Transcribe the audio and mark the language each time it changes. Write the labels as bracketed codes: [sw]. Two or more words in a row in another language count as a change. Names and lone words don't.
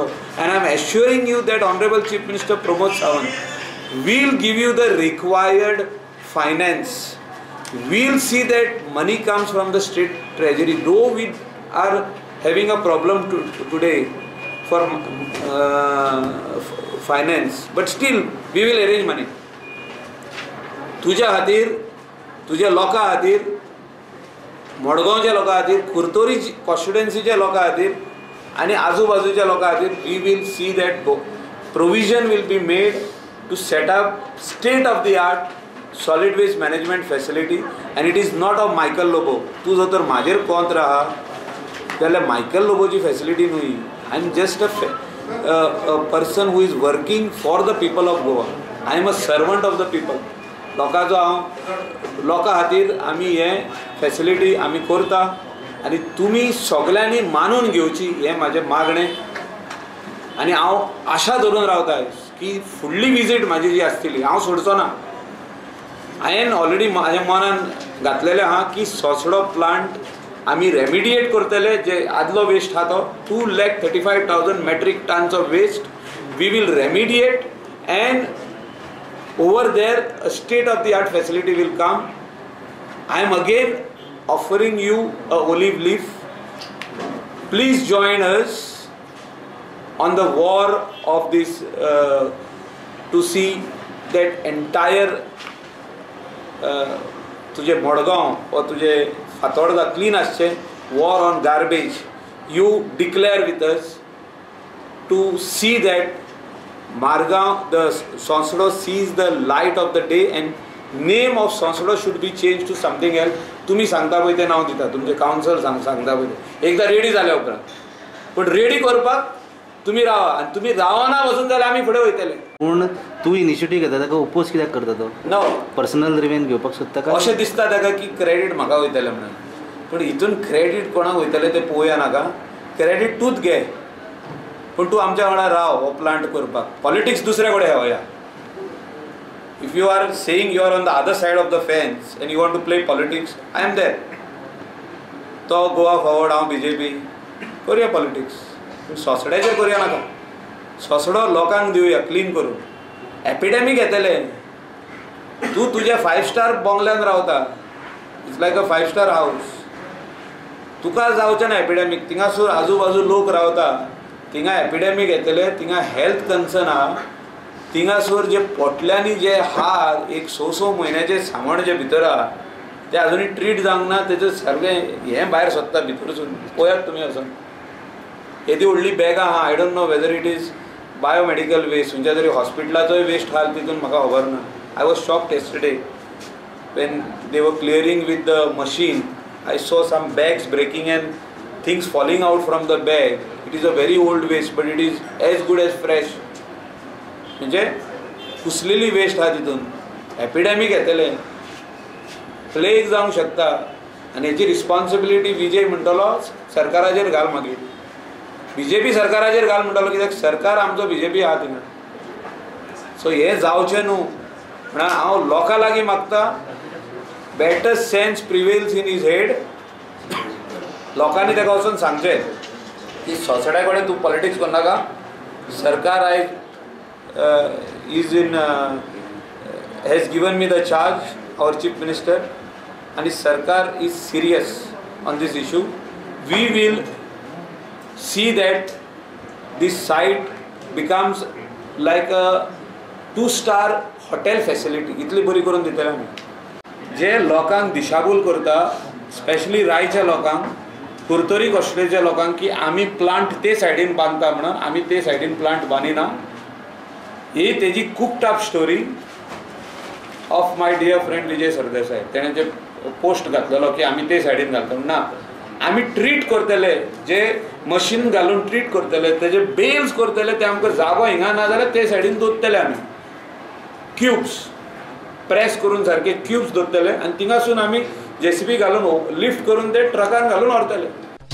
[en] And I am assuring you that Honorable Chief Minister Pramod Sawant will give you the required finance. We will see that money comes from the state treasury. Though we are having a problem today for finance, but still we will arrange money. [kok] तुझ्या खातीर तुझ्या लोकां खातीर मडगांवच्या लोकां खातीर कुर्तोरी कॉन्स्टिट्युएन्सीच्या लोकां खातीर आनी आजूबाजूच्या लोकां खातीर [en] we will see that provision will be made to set up state of the art solid waste management facility and it is not of Michael Lobo. [kok] तू जर तर म्हाजेर कोंत राहा जाल्यार मायकल लोबोची फॅसिलिटी न्हू. [en] I am just a person who is working for the people of Goa. I am a servant of the people. [kok] लोकांचो हांव लोकां खातीर आमी हे फॅसिलिटी आमी करता आनी तुमी सगळ्यांनी मानून घेवची हें म्हाजें मागणें. आनी हांव आशा धरून रावता की फुडली विजीट म्हाजी जी आसतली हांव सोडचो ना. हांवें ऑलरेडी म्हाज्या मनान घातलेलें आहा की सोसडो प्लांट आमी रेमिडिएट करतले. जे आदलो वेस्ट आहा तो [en] 2,35,000 metric tons of waste we will remediate, and over there a state of the art facility will come. I am again offering you a olive leaf. Please join us on the war of this to see that entire [kok] तुझे मडगांव व तुझे फातोर्डा क्लीन आसचे. [en] war on garbage you declare with us to see that Margao the Sonsodo sees the light of the day and name of Sonsodo should be change to something else. [kok] तुम्ही सांगता पळय तें नांव दिता तुमचे कावन्सिल सांगता पळय तें एकदां रेडी जाल्या उपरांत. पूण रेडी करपाक तुम्ही रावा आनी तुम्ही रावना वचून जाल्यार आमी फुडें वयतले. पूण तूं इनिशिएटीव घेता ताका ओपोज कित्याक करता तो? नो [en] personal revenge [kok] घेवपाक सोदता काय अशें दिसता ताका की क्रेडीट म्हाका वयतलें म्हणून. पूण हितून क्रेडीट कोणाक वयतलें तें पळोवया नाका. क्रेडीट तूंच घे पूण तूं आमच्या वांगडा राव हो प्लांट करपाक. पॉलिटिक्स दुसरे कडेन हेवया. [en] if you are saying you are on the other side of the fence and you want to play politics I am there. [kok] तो गोवा फॉरवर्ड हांव BJP करुया पॉलिटिक्स. सोसड्याचेर करुया नाका. सोसडो लोकांक दिवया क्लीन करून. एपिडेमीक येतले. तूं तुज्या 5 स्टार बंगल्यान रावता. [en] it's like a 5 star house. [kok] तुका जावचें ना एपिडेमीक. थिंगासर आजू बाजू लोक रावता. थिंगा एपिडेमीक येतले. थिंगा [en] health concern [kok] आहा. थिंगासर जे पोटल्यांनी जे आहा एक 6 म्हयन्याचे सामण जे भितर आहा ते आजुनी ट्रीट जावंक ना. तेजें सगळें हें भायर सोदता भितरसून. पळयात तुमी वचून. येदी व्हडली बॅगां आहा. [en] I don't know whether it is biomedical waste [kok] खंयच्या तरी हॉस्पिटलाचोय वेस्ट आहा तितून म्हाका खबर ना. [en] I was shocked yesterday when they were clearing with the machine. I saw some bags breaking and things falling out from the bag. It is a very old waste but it is as good as fresh. [kok] म्हणजे कुसलेली वेस्ट आहा तितून. एपिडेमीक येतले. प्लेग जावंक शकता आनी हेची रिस्पॉन्सिबिलिटी विजय म्हणटलो सरकाराचेर घाल. मागीर BJP सरकाराचेर घाल म्हणटलो कित्याक सरकार आमचो BJP आहा थिंगा. सो हें जावचें न्हू म्हणून हांव लोकां लागीं मागता [en] better sense prevails in his head. [kok] लोकांनी ताका वचून सांगचें की सोसड्या कडेन तूं पॉलिटिक्स करनाका. सरकार आयज [en] is in has given me the charge our Chief Minister [kok] आनी सरकार [en] is serious on this issue. we will see that this site becomes like a 2-star hotel facility. [kok] इतली बरी करून दितले आमी. जे लोकांक दिशाभूल करता स्पेशली रायच्या लोकांक कुर्तोरी कॉस्ट्रेच्या लोकांक की आमी प्लांट ते सायडीन बांदता म्हणून आमी ते सायडीन प्लांट बांदिना. ही तेजी [en] cooked up story of my dear friend Vijay Sardesai. [kok] तेणें जे पोस्ट घातलेलो की आमी ते सायडीन घालता. ना आमी ट्रीट करतले. जे मशीन घालून ट्रीट करतले तेजे बेल्स करतले ते आमकां जागो हिंगा ना जाल्यार ते सायडीन दवरतले आमी. क्यूब्स प्रेस करून सारके क्यूब्स दवरतले आनी थिंगासून आमी JCB घालून लिफ्ट करून ते ट्रकान घालून व्हरतले.